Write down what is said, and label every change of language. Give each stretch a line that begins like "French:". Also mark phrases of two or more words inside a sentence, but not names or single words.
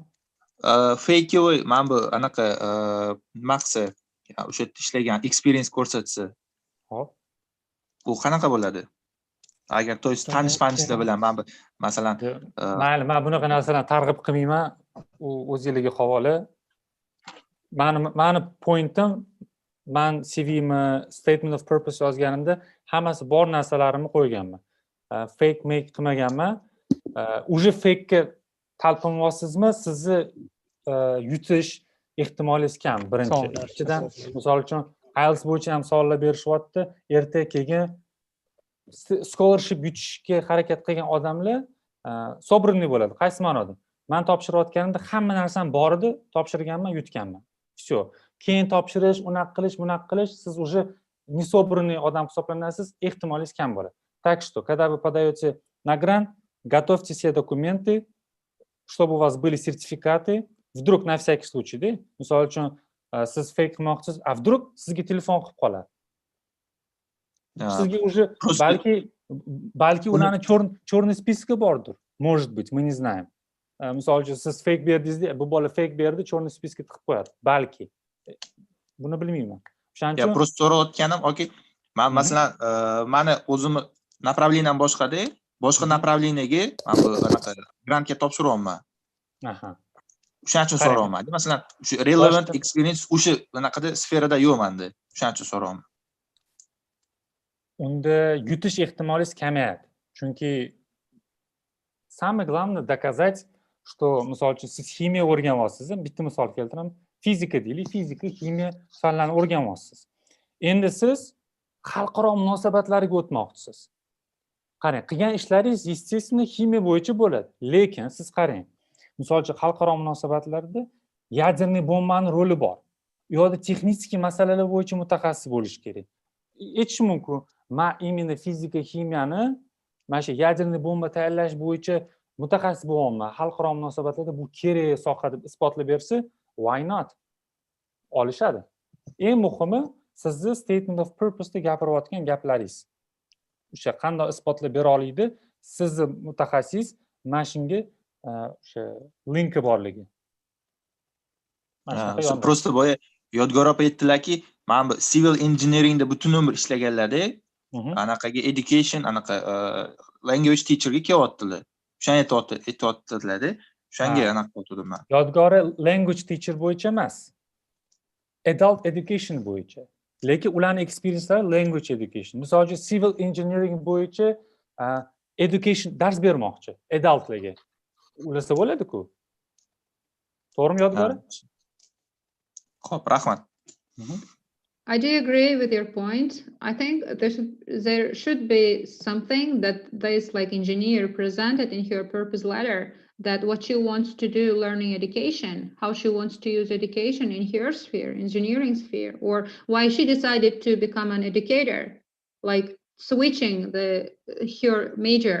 Uzbek: Fakeovoy mana bu anaqa maqsa o'sha yerda ishlagan experience ko'rsatsa. Hop. U qanaqa bo'ladi? Agar tanish-tanishlar bilan mana bu masalan mayli, men bunaqa narsalarni targ'ib qilmayman. U o'zingizga havola. Mani pointim, men CV'mi,
English: statement of purpose
Uzbek: yozganimda hammasi bor narsalarimni qo'yganman. Fake make qilmaganman. Uje fake'ga talpinyapsizmi, sizni yutish ehtimoliz kam, birinchi. Ikkinchidan, misol uchun IELTS bo'yicha ham savollar berishyapti. Erta keyin scholarship yutishga harakat qilgan odamlar sobrinli bo'ladi. Qaysi ma'noda? Men topshirayotganimda hamma narsam bor edi, topshirganman, yutganman. Всё. Keyin topshirish, unaqa qilish, siz
Russian: уже несобранный
Uzbek: odam hisoblanasiz, ehtimoliz kam bo'ladi.
Russian: Так что, когда вы подаете на грант, готовьте все документы, чтобы у вас были сертификаты. Вдруг на всякий случай, да?
Uzbek: Misol uchun siz fake qilmoqchisiz, a вдруг sizga telefon qilib qoladi. Sizga уже balki ularning
Russian: черный списоки
Uzbek: bordir.
Russian: Может быть, мы не знаем.
Uzbek: Misol uchun siz fake berdingiz, bu bola fake berdi,
Russian: черный списоки
Uzbek: tiqib qo'yadi. Balki. Buni bilmayman. O'shaning uchun просто so'rayotganim, okey. Men masalan, meni o'zimni направлением boshqa-da, boshqa направлениеga men bu anaqa grantga topshiryapman. Aha. O'shaning uchun so'rayapman. Masalan, shu relevant experience o'sha anaqada sferada yo'q menda. O'shaning uchun so'rayapman. Unda yutish ehtimoliz kamayadi.
Russian: Chunki самое главное доказать, что,
Uzbek: misol uchun, siz ximiya o'rganyapsiz. Bitta misol keltiraman. Fizika deylik, fizika, ximiya fanlarini o'rganyapsiz. Endi siz xalqaro munosabatlarga o'tmoqchisiz. Qarang, qilgan ishlaringiz естественно ximiya bo'yicha bo'ladi. Lekin siz qarang, misol uchun xalqaro munosabatlarda ядерный bombani roli bor. U yerda texnik masalalar bo'yicha mutaxassis bo'lish kerak. Aytish mumkin, men именно fizika, ximiyani mana shu ядерный bomba tayyorlash bo'yicha mutaxassis bo'lyapman. Xalqaro munosabatlarda bu kerak soha deb isbotlab bersa,
English: why not?
Uzbek: Olishadi. Eng muhimi sizni
English: statement of purpose
Uzbek: da gapirayotgan gaplaringiz. O'sha qanday isbotlab bera oladi, sizni mutaxassis mana shunga o'sha linki borligi. Просто boya Yodgor opa aytdilarki, men bu
English: civil engineeringda
Uzbek: butun umr ishlaganlarda, anaqaga education, anaqa
English: language teacherga
Uzbek: kelyaptilar. O'shani aytayotdilar-da. O'shanga anaqa qildim men. Yodgori
English: language teacher
Uzbek: bo'yicha emas.
English: Adult education
Uzbek: bo'yicha. Lekin ularning experiencelari
English: language education.
Uzbek: Misol uchun
English: civil engineering
Uzbek: bo'yicha education dars bermoqchi adultlarga. Ulasa bo'ladi-ku. To'g'rimi Yodgori? Xo'p, rahmat.
English: I do agree with your point. I think there should be something that this like engineer presented in her purpose letter, that what she wants to do learning education, how she wants to use education in her sphere, engineering sphere, or why she decided to become an educator, like switching her major.